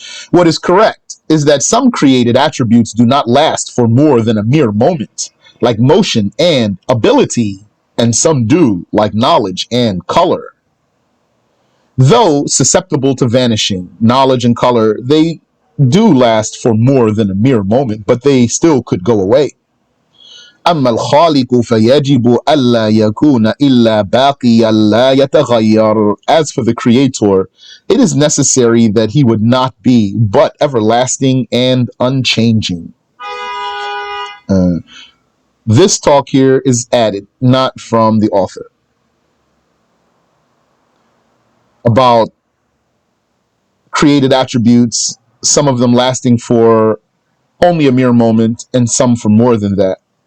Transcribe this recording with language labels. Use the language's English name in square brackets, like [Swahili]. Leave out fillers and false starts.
[English] What is correct is that some created attributes do not last for more than a mere moment, like motion and ability, and some do, like knowledge and color. Though susceptible to vanishing, knowledge and color, they do last for more than a mere moment, but they still could go away. [Arabic] أما الخالق فيجب ألا يكون إلا باقيا لا يتغير. [English] As for the creator, it is necessary that he would not be but everlasting and unchanging. This talk here is added, not from the author, about created attributes, some of them lasting for only a mere moment and some for more than that.